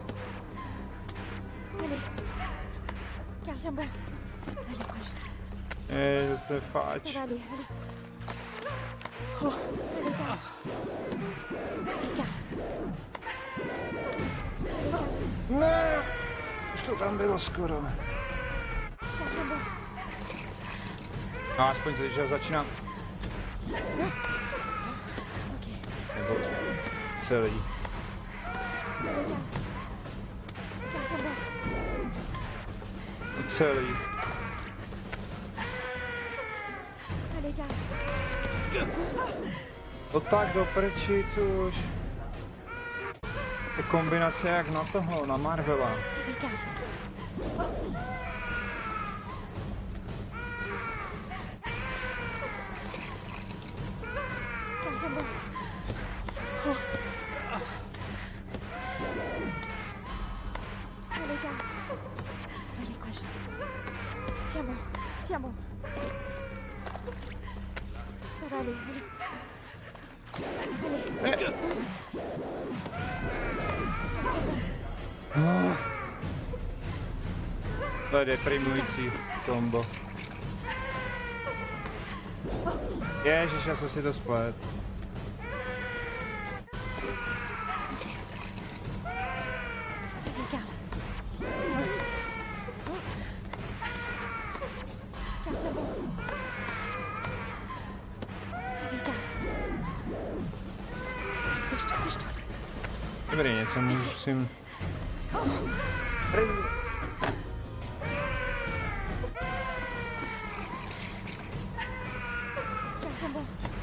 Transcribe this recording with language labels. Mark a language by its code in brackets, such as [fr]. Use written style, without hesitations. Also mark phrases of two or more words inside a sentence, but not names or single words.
[fr] Allez. Calme, tiens bon. Allez, courage. [cs] Zase fáč. [fr] Ça va aller, allez. Oh, allez, calme. Allez, calme. [cs] Ne! Už to tam bylo skoro. [fr] Calme, tiens bon. [cs] No aspoň že začínám. Ok. Nebo celý. [fr] Allez, calme. Calme, tiens bon. [cs] Celý. [fr] Allez, calme. [cs] No tak do prčic už. Je kombinace jak na toho, na Marvela. [fr] Allez, calme. Calme, tiens bon. Oh. Allez, calme. Allez, courage. Tiens bon. Tiens bon. Ça va aller, allez. Allez. [cs] To je deprimující kombo. Ježiš, já jsem si to splet. [fr] Allez, calme. Calme, tiens bon. Allez, calme. Dépêche-toi, dépêche-toi. [cs] Dobrý, něco musím... [fr] Calme, tiens bon.